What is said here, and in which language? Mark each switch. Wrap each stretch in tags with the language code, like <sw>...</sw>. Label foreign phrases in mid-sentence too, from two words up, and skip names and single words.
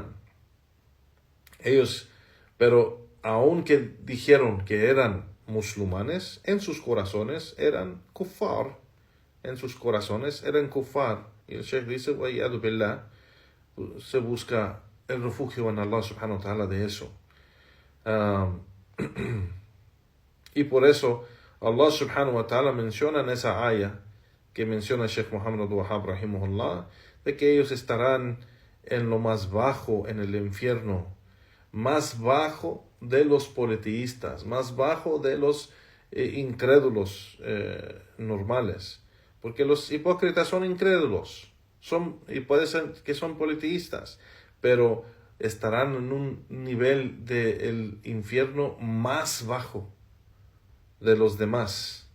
<es>Ellos, pero aunque dijeron que eran musulmanes, en sus corazones eran kuffar. En sus corazones eran kuffar. Y el Sheikh dice,</es> <ar>والعياذ بالله,</ar> <es>se busca el refugio en Allah</es> <ar>سبحانه وتعالى</ar> <es>de eso. Y por eso Allah</es> <ar>سبحانه وتعالى</ar> <es>menciona en esa ayah que menciona Sheikh Muhammad al-Wahhab rahimahullah, de que ellos estarán en lo más bajo, en el infierno, más bajo de los politeístas, más bajo de los incrédulos normales, porque los hipócritas son incrédulos, y puede ser que son politeístas, pero estarán en un nivel del infierno más bajo de los demás.</es>